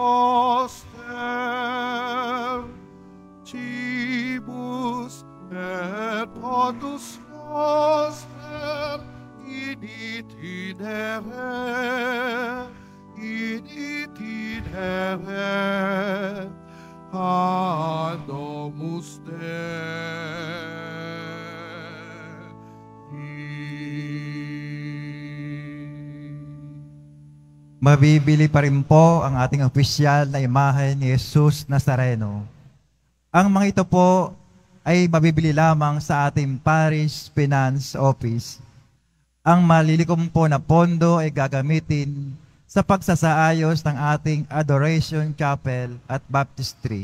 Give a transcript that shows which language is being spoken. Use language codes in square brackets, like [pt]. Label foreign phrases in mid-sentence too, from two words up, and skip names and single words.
[la] noster, Cibus et potus noster, in itinere, ad domus Dei. [tl] Mabibili pa rin po ang ating opisyal na imahe ni Jesus Nazareno. Ang mga ito po ay mabibili lamang sa ating Parish Finance Office. Ang malilikom po na pondo ay gagamitin sa pagsasaayos ng ating Adoration Chapel at Baptistry.